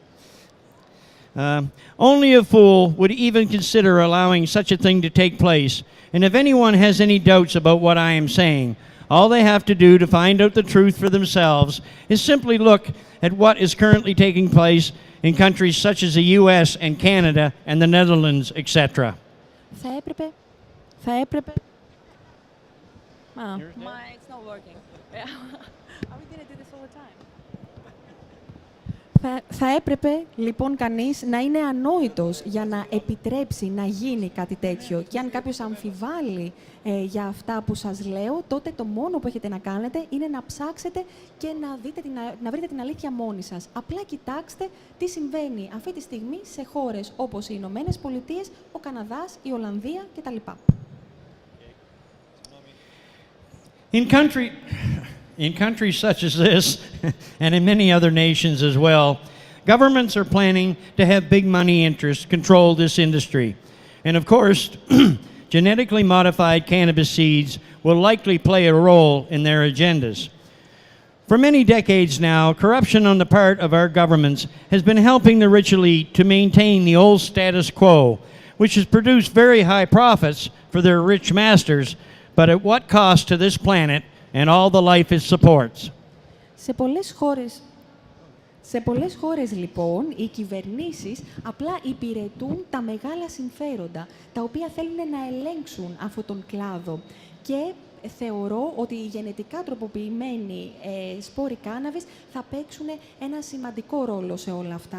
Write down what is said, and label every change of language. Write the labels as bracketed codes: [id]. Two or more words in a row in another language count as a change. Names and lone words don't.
[en] Only a fool would even consider allowing such a thing to take place. And if anyone has any doubts about what I am saying, all they have to do to find out the truth for themselves is simply look at what is currently taking place in countries such as the US and Canada and the Netherlands, etc. [el] Θα έπρεπε... [en] It's not working. Are we going to do this all the time? [el] Θα έπρεπε λοιπόν κανείς να είναι ανόητος για να επιτρέψει να γίνει κάτι τέτοιο. Και αν κάποιος αμφιβάλλει για αυτά που σας λέω, τότε το μόνο που έχετε να κάνετε είναι να ψάξετε και να βρείτε την αλήθεια μόνοι σας. Απλά κοιτάξτε τι συμβαίνει αυτή τη στιγμή σε χώρες όπως οι Ηνωμένες Πολιτείες, ο Καναδάς, η Ολλανδία κτλ. [en] In countries such as this, and in many other nations as well, governments are planning to have big money interests control this industry. And of course, genetically modified cannabis seeds will likely play a role in their agendas. For many decades now, corruption on the part of our governments has been helping the rich elite to maintain the old status quo, which has produced very high profits for their rich masters, but at what cost to this planet and all the life it supports. [el] Σε πολλές χώρες, λοιπόν, οι κυβερνήσεις απλά υπηρετούν τα μεγάλα συμφέροντα, τα οποία θέλουν να ελέγξουν αυτόν τον κλάδο. Και θεωρώ ότι οι γενετικά τροποποιημένοι σπόροι κάναβης θα παίξουν ένα σημαντικό ρόλο σε όλα αυτά.